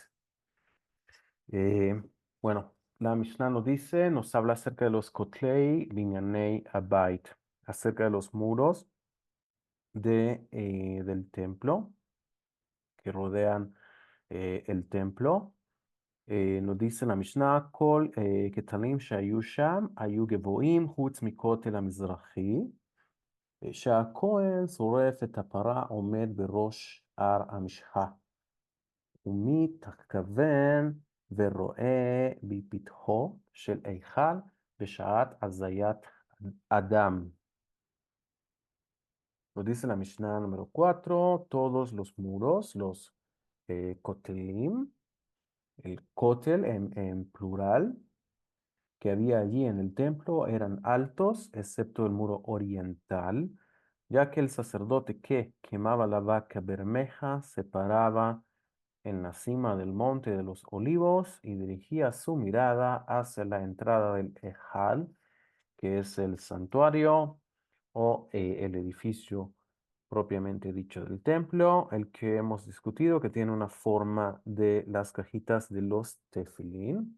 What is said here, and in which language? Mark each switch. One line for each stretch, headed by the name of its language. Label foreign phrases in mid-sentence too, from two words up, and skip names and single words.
Spanish: Eh, bueno, la Mishnah nos dice, nos habla acerca de los
Hebrew: כותלי בנייני הבית,
Spanish: acerca de los muros del templo que rodean el templo. nos dice la Mishnah,
Hebrew: כל הכתלים שהיו שם, היו גבוהים, חוץ מכותל המזרחי. שהכהן שורף את הפרה עומד בראש הר המשחה, ומתכוון ורואה בפתחו של היכל בשעת הזיית אדם.
Spanish: Nos dice la Mishnah número 4, todos los muros, los kotelim, el kotel en plural, que había allí en el templo eran altos, excepto el muro oriental, ya que el sacerdote que quemaba la vaca bermeja se paraba en la cima del monte de los olivos y dirigía su mirada hacia la entrada del Ejal, que es el santuario o el edificio propiamente dicho del templo, el que hemos discutido, que tiene una forma de las cajitas de los tefilín.